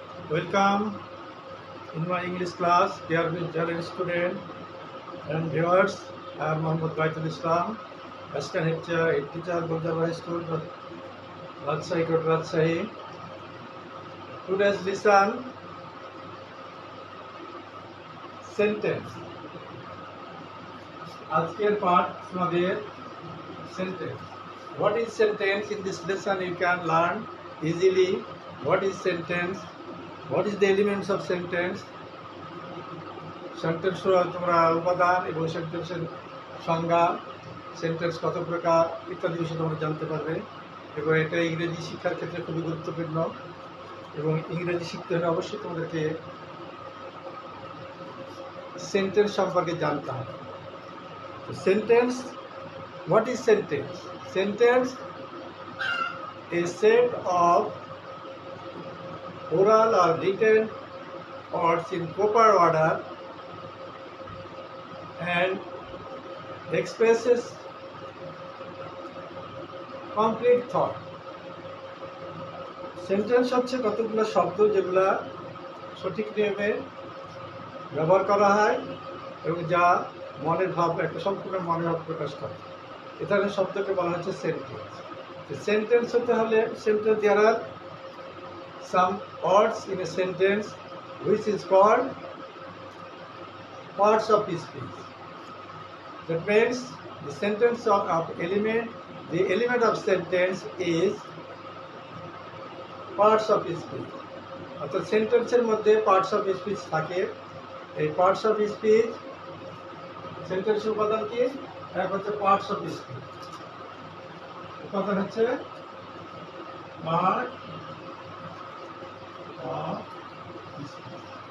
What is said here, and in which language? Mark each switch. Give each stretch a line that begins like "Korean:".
English: Welcome in my English class, dear student and viewers. I am Mohammad Baitul Islam, Assistant Head Teacher, Gulzar High School, Rajshahi, Rajshahi. Today's lesson, sentence.
Bangla: আজকের পাঠ আমাদের sentence.
English: What is sentence? In this lesson you can learn easily what is sentence, what is the elements of sentence,
Bangla: sentence তোমরা উপাদান এবং সেন্টেন্সের সংজ্ঞা, sentence কত প্রকার ইত্যাদি বিষয়ে তোমরা জানতে পারবে। এবং এটা ইংরেজি শিক্ষার ক্ষেত্রে খুবই গুরুত্বপূর্ণ এবং ইংরেজি শিখতে হলে অবশ্যই তোমাদেরকে সেন্টেন্স সম্পর্কে জানতে হবে।
English: Sentence, what is sentence? Sentence is a set of oral or written words in proper order and expresses complete thought.
Bangla: Sentence হচ্ছে কতগুলো শব্দ যেগুলা সঠিক নিয়মে ব্যবহার করা হয় এবং যা মনের ভাব, একটা সম্পূর্ণ মনের ভাব প্রকাশ করে। এ ধরনের শব্দকে বলা হচ্ছে সেন্টেন্স। সেন্টেন্স হতে হলে sentence
English: there are some words in a sentence which is called parts of speech. That means the sentence of element, the element of sentence is parts of speech.
Bangla: অর্থাৎ সেন্টেন্সের মধ্যে পার্টস অফ স্পিচ থাকে। এই parts of speech সেন্টেন্সের উপাদান কি? এক হচ্ছে পার্টস অফ স্পিচ, উপাদান হচ্ছে পার্ট অফ স্পিচ।